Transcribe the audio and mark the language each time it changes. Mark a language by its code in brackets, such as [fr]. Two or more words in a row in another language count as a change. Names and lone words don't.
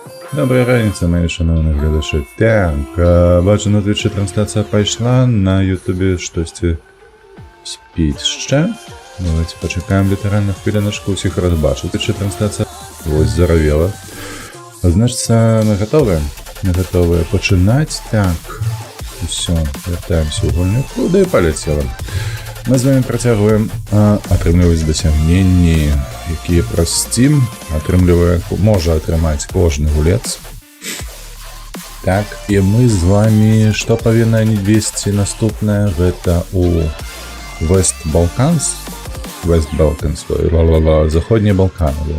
[be] Добрая раніца, [uk] мої шановні глядачі. Так, бачу, на Твічі трансляція пайшла, на Ютубі штосьці спіць ще. Давайте почекаємо літерально хвилиночку, усіх розбачу. Твічі трансляція ось заравела. Значиться, ми готові? Ми готові починати. Так, все, вертаємося у гульню. Куди полетіли? Ми з вами протягуємо [be] атрымліваць дасягненні, якія праз Steam можа атрымаць кожны гулец. Так, і мы з вами што павінны весці наступнае, гэта у West Balkans, заходнія Балканы.